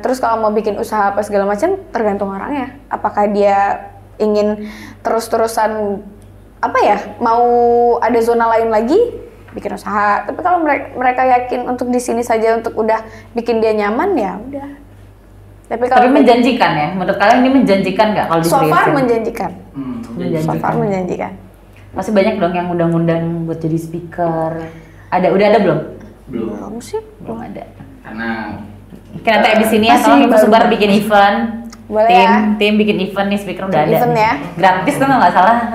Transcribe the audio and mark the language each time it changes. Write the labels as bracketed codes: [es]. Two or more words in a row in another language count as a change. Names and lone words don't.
[id] Terus kalau mau bikin usaha apa segala macam, tergantung orangnya. Apakah dia ingin terus-terusan mau ada zona lain lagi, bikin usaha. Tapi kalau mereka yakin untuk di sini saja untuk udah bikin dia nyaman, ya udah. Tapi menjanjikan ya? Menurut kalian ini menjanjikan nggak kalau [en] so far [id] menjanjikan. [en] So far [id] menjanjikan. Masih banyak dong yang undang-undang buat jadi speaker. Udah ada belum? Belum sih. Belum ada. Karena kita nanti abis ini ya, tolong Info Sumbar bikin event. Boleh tim bikin event nih, speaker udah ada. Event ya. Gratis kan nggak salah.